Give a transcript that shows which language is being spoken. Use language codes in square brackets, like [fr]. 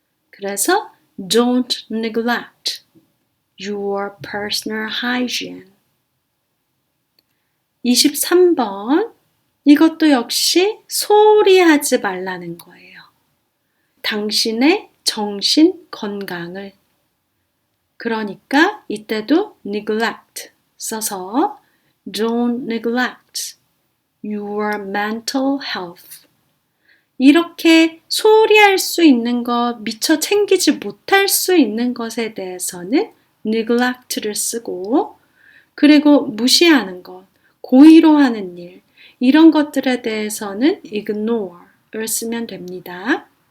[en] 그래서 don't neglect your personal hygiene. [ko] 23번. 이것도 역시 소홀히 하지 말라는 거예요. 당신의 정신 건강을. 그러니까 이때도 neglect 써서 [en] don't neglect your mental health. [ko] 이렇게 소홀히 할 수 있는 것, 미처 챙기지 못할 수 있는 것에 대해서는 neglect를 쓰고, 그리고 무시하는 것, 고의로 하는 일, 이런 것들에 대해서는 ignore를 쓰면 됩니다.